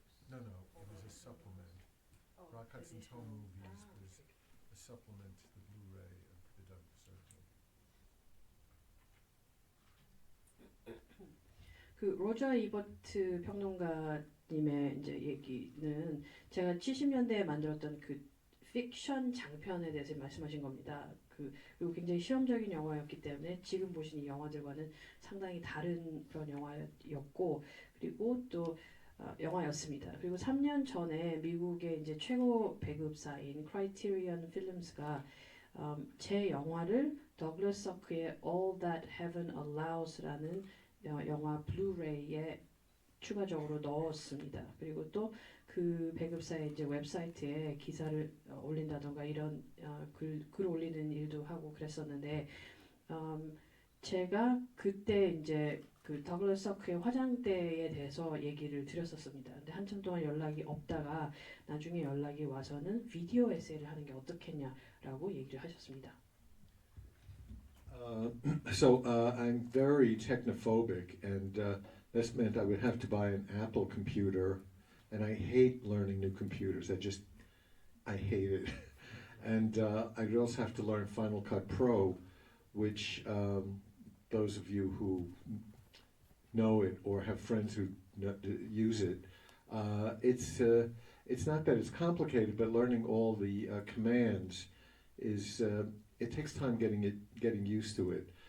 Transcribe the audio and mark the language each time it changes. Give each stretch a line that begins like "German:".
English: No, it was a supplement. Rock Hudson's Home Movies was a supplement to the Blu-ray of the Douglas Sirk.
Korean: 그 로저 이버트 평론가님의 이제 얘기는 제가 70년대에 만들었던 그 픽션 장편에 대해서 말씀하신 겁니다. 그리고 굉장히 실험적인 영화였기 때문에 지금 보신 이 영화들과는 상당히 다른 그런 영화였고, 그리고 또 영화였습니다. 그리고 3년 전에 미국의 이제 최고 배급사인 크라이테리언 필름스가 제 영화를 더글러스 서크의 All That Heaven Allows라는 영화 블루레이에 추가적으로 넣었습니다. 그리고 또 그 배급사의 이제 웹사이트에 기사를 올린다던가 이런 글 올리는 일도 하고 그랬었는데, 제가 그때 이제 그 더글러스 서크의 화장대에 대해서 얘기를 드렸었습니다. 근데 한참 동안 연락이 없다가 나중에 연락이 와서는 비디오 에세이를 하는 게 어떻겠냐라고 얘기를 하셨습니다.
English: So I'm very technophobic, and this meant I would have to buy an Apple computer, and I hate learning new computers. I hate it. And I'd also have to learn Final Cut Pro, which those of you who know it or have friends who use it, it's not that it's complicated, but learning all the commands is it takes time getting used to it.